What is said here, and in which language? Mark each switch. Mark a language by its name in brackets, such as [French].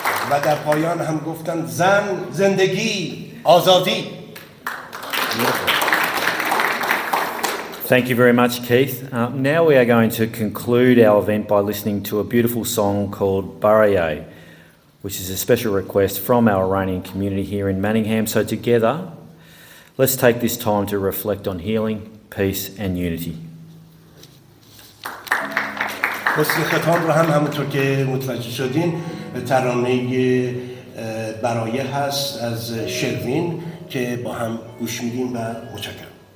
[Persian] و در پایان هم گفتن زن، زندگی، آزادی. [English] Thank you very much, Keith. Now we are going to conclude our event by listening to a beautiful song called Baraye, which is a special request from our Iranian community here in Manningham. So together, let's take this time to reflect on healing, peace and unity. [Persian] حسن ختام رو هم همونطور که متوجه شدین ترانه برایه هست از شروین که با هم گوش میدیم و متشکرم.